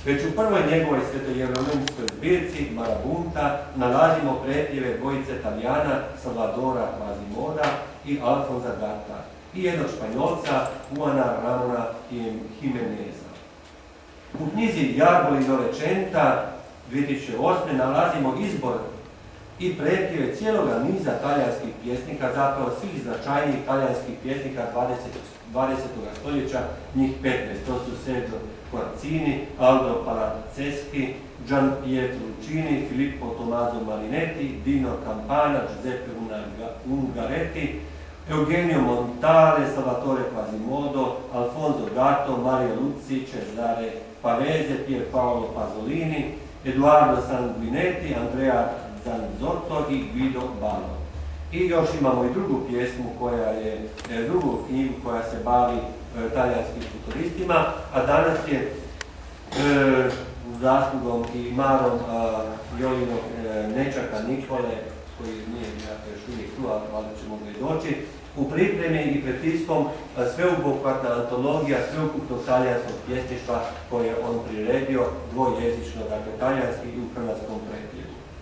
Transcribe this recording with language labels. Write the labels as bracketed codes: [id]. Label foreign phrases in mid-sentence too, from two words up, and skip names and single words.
[hr] Već u prvoj njegovoj svetojeronimskoj zbirci Marabunta nalazimo pretjeve dvojice Talijana, Salvadora Quasimoda i Alfonza Gata i jednog Španjolca, Juana Ramona Jimeneza. U knjizi Jarbol i Novecenta 2008. nalazimo izbor i pretjeve cijeloga niza talijanskih pjesnika, zapravo svih značajnijih talijanskih pjesnika 20. stoljeća, njih 15. To su Sergio Corazzini, Aldo Palazzeschi, Gian Pietro Luccini, Filippo Tommaso Marinetti, Dino Campana, Giuseppe Ungaretti, Eugenio Montale, Salvatore Quasimodo, Alfonso Gatto, Mario Luzzi, Cesare Pavese, Pierpaolo Pasolini, Edoardo Sanguinetti, Andrea Zanzotto i Guido Ballo. I još imamo i drugu pjesmu drugu knjigu koja se bavi talijanskim futuristima, a danas je zaslugom i marom Jolinog nečaka Nikole, koji nije još uvijek tu, ali ćemo ga i doći, u pripremi i pred tiskom sveobuhvatna antologija sveukupnog talijanskog pjesništva koje je on priredio dvojezično, dakle talijanski i u hrvatskom pretjevu.